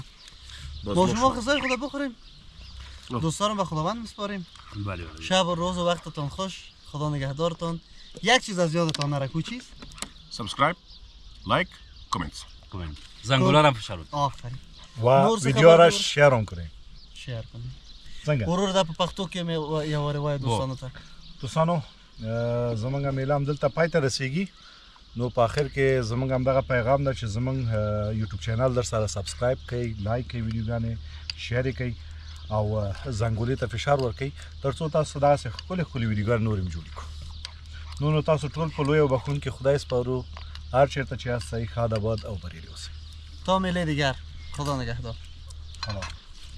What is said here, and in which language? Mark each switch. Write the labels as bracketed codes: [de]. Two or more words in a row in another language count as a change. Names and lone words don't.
[fa] با شما غذای خدا بخوریم دوستان رو به خداوند میسپاریم بله شب و روز و وقتتون خوش خدا نگهدارتون یک چیز از یادتان نره کوچیز [en] subscribe like comment [fa] زنگوله را فشار بده آفرین و ویدیو را شیر کنید شیر کنید [ps] څنګه ورور د په پښتو کې مې یو روایت دوستانو ته دوستانو زمونږ میله هم دلته پای ته رسیږي نو په اخر کې زمونږ هم دغه پیغام ده چې زمونږ یوټیوب چینل در سره سبسکرایب کړئ لایک کړئ ویډیوګانې شیر کړئ او زنګولې ته فشار ورکړئ ترڅو تاسو داسې ښکلې ښکلې ویډیوګانې نور هم جوړې کړو. نو تاسو ټول په لوی او بخښونکي خدای سپارو. هر چېرته چې یاستئ ښاد آباد او بریالي اوسئ. [fa] تا میله دیگر خدا نگهدار. سلام.